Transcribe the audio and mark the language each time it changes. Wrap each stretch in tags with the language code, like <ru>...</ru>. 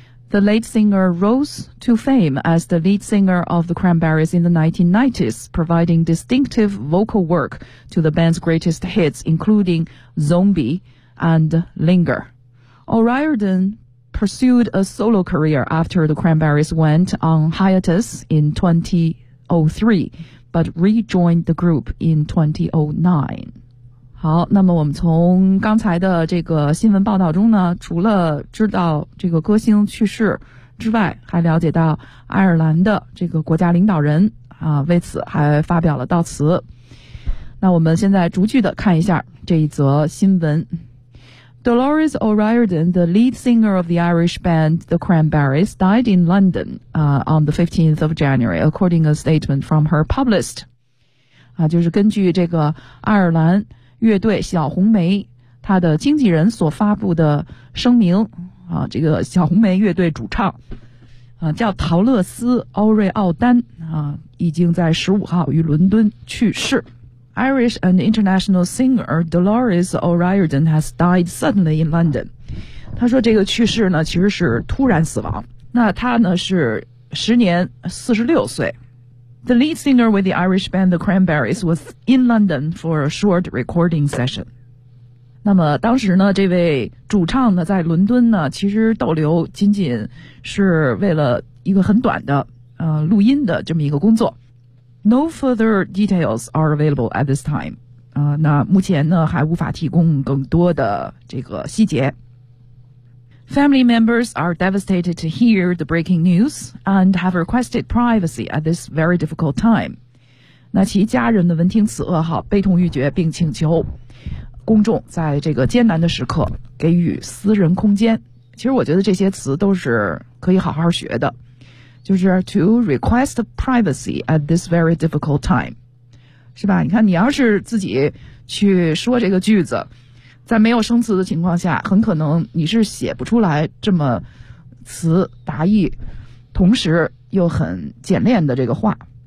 <en>The late singer rose to fame as the lead singer of the Cranberries in the 1990s, providing distinctive vocal work to the band's greatest hits, including Zombie and Linger. O'Riordan pursued a solo career after the Cranberries went on hiatus in 2003, but rejoined the group in 2009.</en> <zh>好，那么我们从刚才的这个新闻报道中呢，除了知道这个歌星去世之外，还了解到爱尔兰的这个国家领导人啊，为此还发表了悼词。那我们现在逐句的看一下这一则新闻。</zh> <en>Dolores O'Riordan, the lead singer of the Irish band The Cranberries, died in London on the 15th of January, according to a statement from her publicist.</en> <zh>就是根据这个爱尔兰乐队小红莓，她他的经纪人所发布的声明啊，这个小红莓乐队主唱啊叫陶乐斯·欧瑞奥丹啊，已经在15号于伦敦去世。</zh> <en>Irish and international singer Dolores O'Riordan has died suddenly in London.</en> <zh>他说这个去世呢其实是突然死亡。那他呢是时年46岁。</zh> <en>The lead singer with the Irish band The Cranberries was in London for a short recording session.</en> <zh>那么当时呢这位主唱呢在伦敦呢其实逗留仅仅是为了一个很短的录音的这么一个工作。</zh> <en>No further details are available at this time.</en> <zh>那目前呢还无法提供更多的这个细节。</zh> <en>Family members are devastated to hear the breaking news and have requested privacy at this very difficult time.</en> <zh>那其家人的闻听此噩耗悲痛欲绝并请求公众在这个艰难的时刻给予私人空间。其实我觉得这些词都是可以好好学的。就是</zh> <en>to request privacy at this very difficult time,</en> <zh>是吧？你看，你要是自己去说这个句子，在没有生词的情况下，很可能你是写不出来这么词达意，同时又很简练的这个话。</zh>